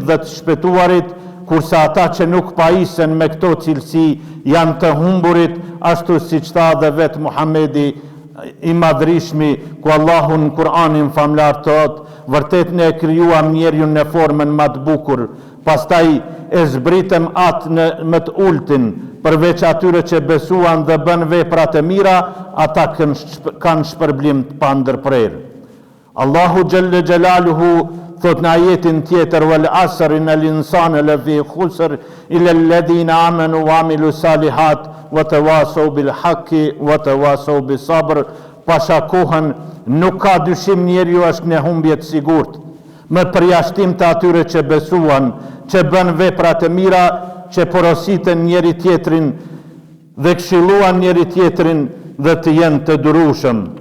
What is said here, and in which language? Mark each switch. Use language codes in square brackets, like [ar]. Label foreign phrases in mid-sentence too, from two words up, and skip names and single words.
[sq] dhe të shpëtuarit, kurse ata që nuk pajisen me këto cilësi janë të humburit, ashtu siç tha dhe vetë Muhamedi i madhrishmi, ku Allahu në Kur'anin famlar thotë: vërtet ne e krijuam njeriun në formën më të bukur, pastaj e zbritëm atë në më të ultin, përveç atyre që besuan dhe bën vepra të mira, ata kanë shpërblim të pandërprerë. Allahu [ar] جل جلاله [sq] thot në ajetin tjetër: [ar] والعصر إن الإنسان لفي خسر إلا الذين آمنوا وعملوا الصالحات وتواصوا بالحق وتواصوا بالصبر. [sq] Pasha kohën nuk ka dyshim njeriu është në humbje të sigurt, me përjashtim të atyre që besuan, që bën vepra të mira, që porositen njeri tjetrin dhe këshilluan njeri tjetrin dhe të jenë të durueshëm.